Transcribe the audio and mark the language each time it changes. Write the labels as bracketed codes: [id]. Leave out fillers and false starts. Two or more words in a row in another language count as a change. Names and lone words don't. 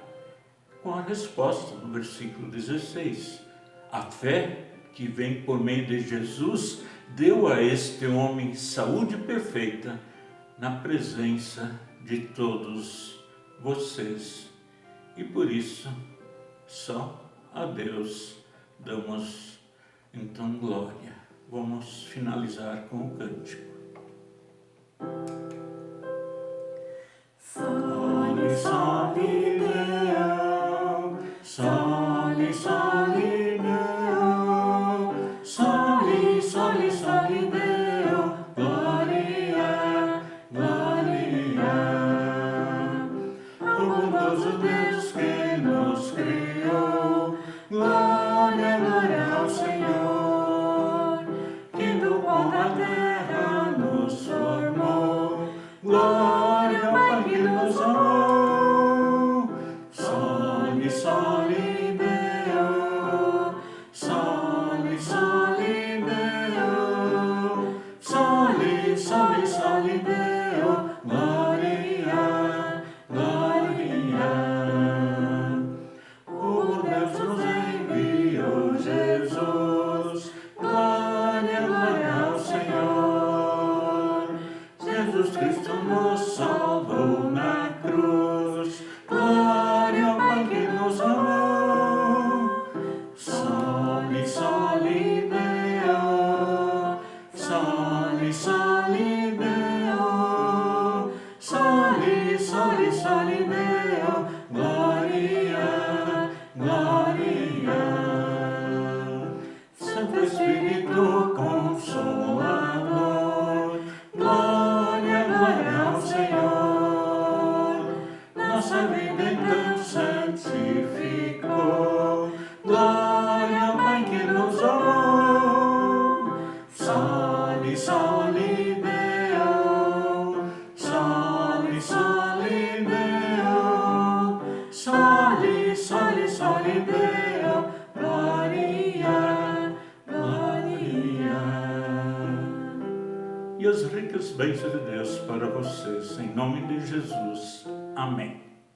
[pt] Com a resposta no versículo 16, a fé que vem por meio de Jesus deu a este homem saúde perfeita na presença de todos vocês. E por isso, só a Deus damos então glória. Vamos finalizar com o cântico. [la] Soli, soli, Deo, soli, soli, Deo, soli, soli, soli, Deo, gloria, gloria. [pt] O bondoso Deus que nos criou, glória, glória ao Senhor, que do pó da terra nos formou, glória ao Pai que nos amou. [la] Soli, soli, Deo, soli, soli, Deo, soli, soli, soli, Deo, gloria, gloria. [pt] O Deus nos enviou Jesus, glória, glória ao Senhor. Jesus Cristo nos salvou na cruz, glória ao Pai que nos amou. [la] Soli, soli, Deo, soli, soli, Deo, soli, soli, soli, Deo, gloria, gloria. [pt] Santo Espírito Consolador, glória, glória ao Senhor. Nossa vida então santificou, glória ao Pai que nos amou. [la] Soli, soli, Deo, soli, soli, Deo, soli, soli, soli, Deo, gloria, gloria. [pt] E as ricas bênçãos de Deus para vocês, em nome de Jesus. Amém.